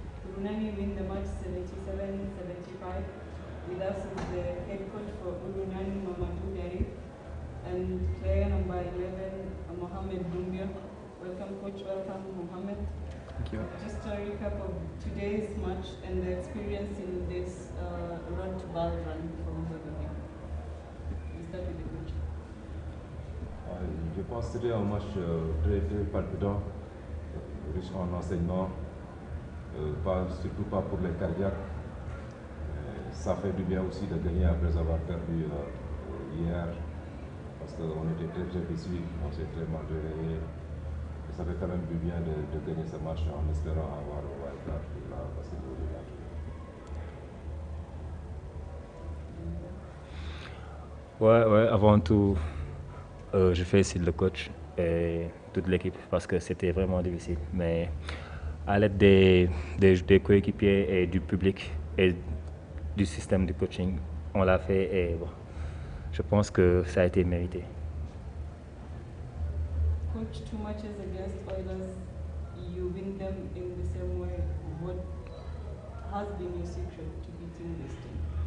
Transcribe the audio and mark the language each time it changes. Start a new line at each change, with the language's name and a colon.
English: Urunani win the match 77-75. With us is the head coach for Urunani, Mamadou Dari, and player number 11, Mohamed Dumbia. Welcome, coach. Welcome, Mohamed. Thank you. Just a recap of today's match and the experience in this road to B.A.L run from the beginning. We start with the coach.
French: Je pense que c'était un match très palpitant, riche en enseignements, surtout pas pour les cardiaques. Ça fait du bien aussi de gagner après avoir perdu hier, parce qu'on était très déçus, on s'est très mal réveillé. Ça fait quand même du bien de gagner ce match en espérant avoir le wildcard pour la basketball. Ouais, avant tout, je félicite le coach et toute l'équipe parce que c'était vraiment difficile. Mais à l'aide des coéquipiers et du public et du système de coaching, on l'a fait et bon, je pense que ça a été mérité.
English: Coach, 2 matches against Oilers, you win them in the same way. What has been your secret to beating this team?